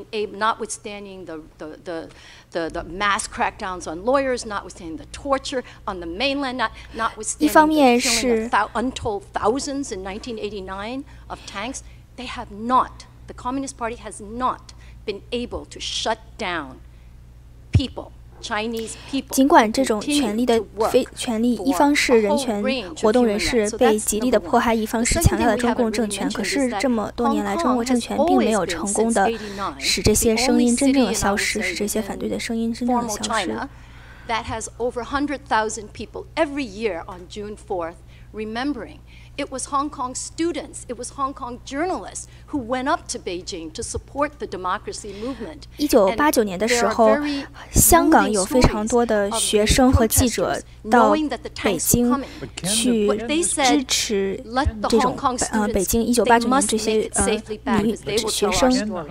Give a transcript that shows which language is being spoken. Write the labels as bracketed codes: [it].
[en] Notwithstanding the mass crackdowns on lawyers, notwithstanding the torture on the mainland, notwithstanding the killing of untold thousands in 1989 of tanks, they have not, the Communist Party has not been able to shut down people. [zh] 尽管这种权利一方是人权活动人士被极力的迫害，一方是强大的中共政权，可是这么多年来，中国政权并没有成功的使这些声音真正的消失，使这些反对的声音真正的消失。 [en] That has over 100,000 people every year on June 4th remembering. It was Hong Kong students, it was Hong Kong journalists who went up to Beijing to support the democracy movement. [zh] 1989年的时候，香港有非常多的学生和记者到北京去支持这种北京1989年这些学生。